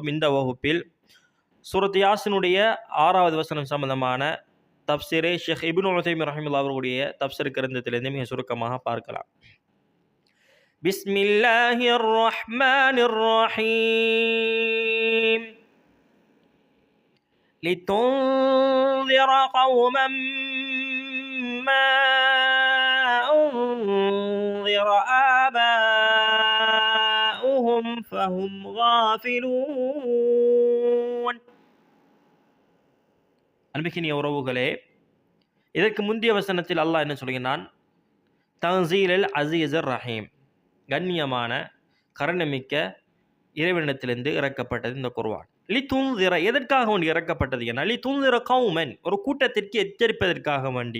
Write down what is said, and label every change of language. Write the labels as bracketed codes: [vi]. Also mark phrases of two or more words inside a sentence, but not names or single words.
[ta] இந்த வகுப்பில் சூரத் யாஸினுடைய 6வது வசனம் சம்பந்தமான தஃப்ஸீரை ஷேக் இப்னு உதைமின் ரஹிமஹுல்லாஹ் அவர்களுடைய தஃப்ஸீர் கிரந்தத்திலிருந்து மிக சுருக்கமாக பார்க்கலாம். [ar] بسم الله الرحمن الرحيم. لتنذر قوما ما أنذر آباؤهم فهم غافلون. [ta] அன்பிக்கினிய உறவுகளே, இதற்கு முந்தைய வசனத்தில் அல்லாஹ் என்ன சொல்கிறான்? [ar] تنزيل العزيز الرحيم, [ta] கண்ணியமான கருணைமிக்க இறைவனிடத்திலிருந்து இறக்கப்பட்டது இந்த குர்ஆன். லிதுன்திர, எதற்காக வேண்டி இறக்கப்பட்டது என? [ar] لتنذر قوما, [ta] ஒரு கூட்டத்திற்கு எச்சரிப்பதற்காக வேண்டி.